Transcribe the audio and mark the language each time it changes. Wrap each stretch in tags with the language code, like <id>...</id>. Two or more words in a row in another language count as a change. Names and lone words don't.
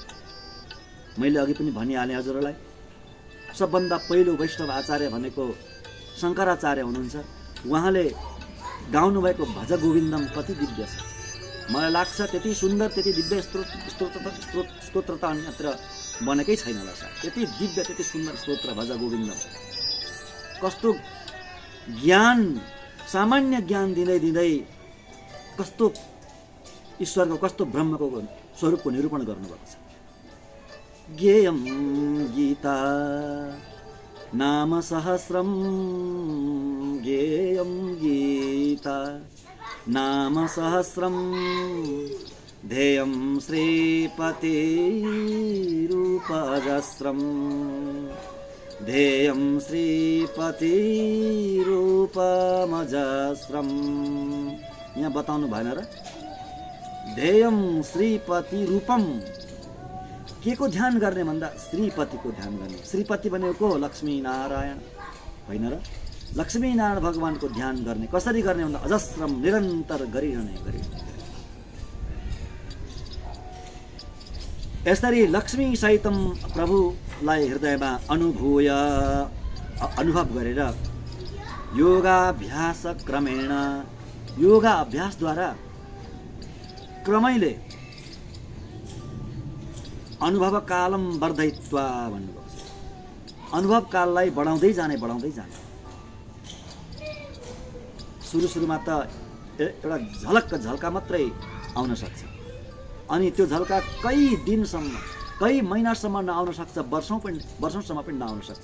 <ne>मैले अघि पनि भनिहालेँ हजुरहरूलाई, सबभन्दा पहिलो वैष्णव आचार्य भनेको शङ्कराचार्य हुनुहुन्छ। उहाँले गाउनुभएको भज गोविन्दम कति दिव्य छ। मलाई लाग्छ त्यति सुन्दर, त्यति दिव्य स्तोत्र त अन्यत्र बनेकै छैन होला सायद। त्यति दिव्य, त्यति सुन्दर स्तोत्र भज गोविन्दम। कस्तो ज्ञान, सामान्य ज्ञान दिँदै दिँदै कस्तो ईश्वरको, कस्तो ब्रह्मको स्वरूपको निरूपण गर्नुभएको छ।</ne> <sa>ज्ञेयं गीता नाम सहस्रम, ज्ञेयं गीता नाम सहस्रम, ध्येयं श्रीपतिरूपजस्रम, ध्येयं श्रीपतिरूपमजस्रम।</sa> <ne>यहाँ बताउनु भएन र?</ne> <sa>ध्येयं श्रीपतिरूपम।</sa> <ne>के को ध्यान गर्ने भन्दा श्रीपतिको ध्यान गर्ने। श्रीपति भनेको लक्ष्मी नारायण होइन र? लक्ष्मी नारायण भगवानको ध्यान गर्ने। कसरी गर्ने भन्दा अजस्रम, निरन्तर गरिरहने। यसरी</ne> <sa>लक्ष्मी सहितम</sa> <ne>प्रभुलाई हृदयमा अनुभव गरेर</ne> <sa>योगाभ्यास क्रमेण,</sa> <ne>योगा अभ्यासद्वारा क्रमैले</ne> <sa>अनुभव कालम वर्धयित्वा</sa> <ne>भन्नुभएको छ। अनुभव काललाई बढाउँदै जाने। सुरुमा त एउटा झल्का मात्रै आउन सक्छ, अनि त्यो झल्का कई दिनसम्म, कई महिनासम्म नआउन सक्छ, वर्षौँसम्म पनि नआउन सक्छ।</ne>